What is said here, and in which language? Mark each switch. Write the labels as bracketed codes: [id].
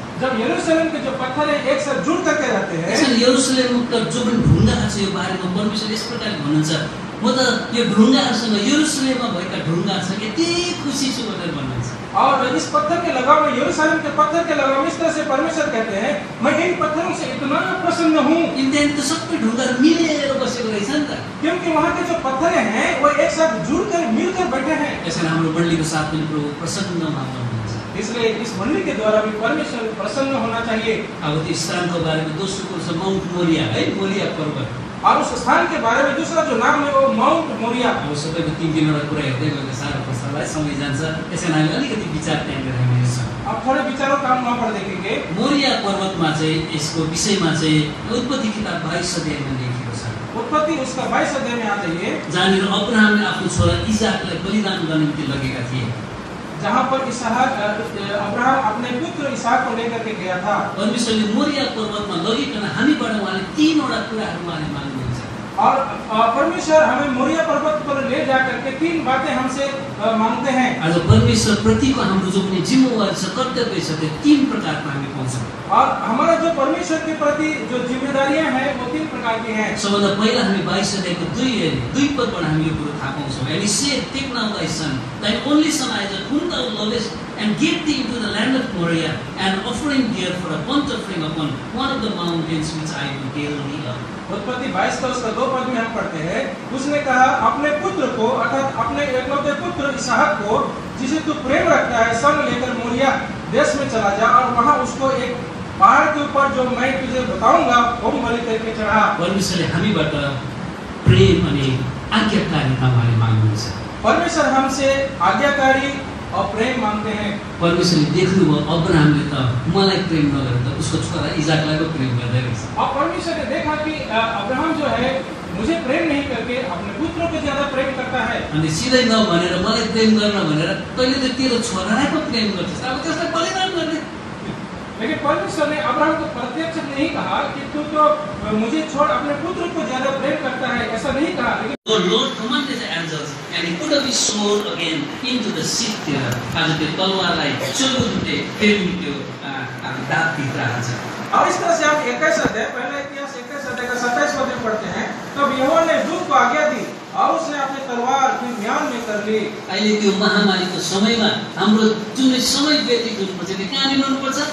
[hi] जब यरूशलेम के जो पत्थर है एक साथ जुड़ करके रहते हैं, [ne] यसरी यरुशलेमका जो पनि ढुङ्गाहरू छ यो बारेमा परमेश्वर यस प्रकार भन्नुहुन्छ, म त यो ढुङ्गाहरूसँग यरुशलेममा भएका ढुङ्गाहरूसँग यति खुसी छु भनेर भन्नुहुन्छ। [hi] और इस पत्थर के लगाव में, यरूशलेम के पत्थर के लगाव में इस तरह से परमेश्वर कहते हैं, मैं इन पत्थरों से इतना प्रसन्न हूँ। [ne] त्यहाँदेखि त सबै ढुङ्गाहरू मिलेर बसेको रहेछ नि त। [hi] क्योंकि वहाँ के जो पत्थर हैं वो एक साथ जुड़कर मिलकर बैठे हैं। [ne] यसरी हाम्रो मण्डलीको साथ पनि प्रभु प्रसन्न मात्र हुनुहुन्छ। [hi] इसलिए इस मंडली के द्वारा भी परमेश्वर प्रसन्न होना चाहिए। [ne] अब त्यो स्थानको बारेमा दोस्रो कुरो छ माउन्ट मोरिया है, मोरिया पर्वत। [hi] और उस स्थान के बारे में दूसरा जो नाम है वो माउंट मोरिया। [ne] अब सबैको 3-3 कुरा हेर्दै गएको साह्रो पर्छ होला, समय जान्छ, त्यसैले हामी अलिकति विचार त्यहाँनिर हामी हेर्छौँ। [hi] अब थोड़े विचारों का हम वहाँ पर देखेंगे। [ne] मोरिया पर्वतमा चाहिँ यसको विषयमा चाहिँ उत्पत्ति किताब 22 अध्यायमा लेखिएको छ। [hi] उत्पत्ति उसका 22 अध्याय में आ जाइए, [ne] जहाँनिर अब्राहमले आफ्नो छोरा इसाकलाई बलिदान गर्ने निम्ति लगेका थिए। [hi] जहाँ पर अब्राहम अपने पुत्र इसहाक को लेकर के गया था। [ne] परमेश्वरले मोरिया पर्वतमा लगिकन हामीबाट उहाँले 3वटा कुराहरू उहाँले माग्नुहुन्छ। [hi] और परमेश्वर हमें मोरिया पर्वत पर ले जाकर के 3 बातें हमसे मांगते हैं। [ne] आज परमेश्वर प्रतिको हाम्रो जो पनि जिम्मेवारी छ, कर्तव्य छ, त्यो 3 प्रकारको हामी पाउँछौँ। [hi] और हमारा जो परमेश्वर के प्रति जो जिम्मेदारियां हैं वो 3 प्रकार की हैं। [ne] सबभन्दा पहिला हामी 22 अध्यायको 2 पदबाट हामी यो कुरो थाहा पाउँछौँ। [en] And he said, take now thy son, thine only son Isaac, whom thou lovest, and get thee into the land of Moriah, and offering there for a burnt offering upon one of the mountains which I will tell thee of. [hi] उत्पत्ति 22 का उसका 2 पद में हम पढ़ते हैं, उसने कहा अपने पुत्र को अर्थात अपने एकलौते पुत्र इसहाक को जिसे तू प्रेम रखता है संग लेकर मोरिया देश में चला जा और वहाँ उसको एक पहाड़ के ऊपर जो मैं तुझे बताऊंगा वो बलि करके चढ़ा। [ne] परमेश्वरले हामीबाट प्रेम अनि आज्ञाकारिता उहाँले माग्नुहुन्छ। [hi] परमेश्वर हमसे आज्ञाकारी और प्रेम मांगते हैं। [ne] परमेश्वरले देख्नुभयो अब्राहमले त मलाई प्रेम नगरेर त उसको छोरा इसाकलाई पो प्रेम गर्दै रहेछ। [hi] और परमेश्वर ने देखा कि अब्राहम जो है मुझे प्रेम नहीं करके अपने पुत्रों को ज्यादा प्रेम करता है। [ne] अनि सिधै नभनेर मलाई प्रेम गर्न भनेर तैँले त तेरो छोरालाई पो प्रेम गर्छस्, अब त्यसलाई बलिदान गर्ने। [hi] लेकिन परमेश्वर ने अब्राहम को प्रत्यक्ष नहीं कहा कि तू तो मुझे छोड़ अपने पुत्र को ज्यादा प्रेम करता है, ऐसा नहीं कहा। लेकिन [en] The Lord commanded the angels and he put up his sword again into the sheath there. [ne] आज त्यो तलवारलाई चोलुटे फेरि त्यो दाँत भित्र हाल्छ। [hi] और इस तरह से आप 21 अध्याय पहला इतिहास 21 अध्याय का 27 पद में पढ़ते हैं, तब यहोवा ने दूत को आज्ञा दी और उसने अपनी तलवार फिर म्यान में कर ली। [ne] अहिले त्यो महामारीको समयमा हाम्रो जुन समय व्यतीत हुनुपर्छ त्यो कहाँनिर हुनुपर्छ?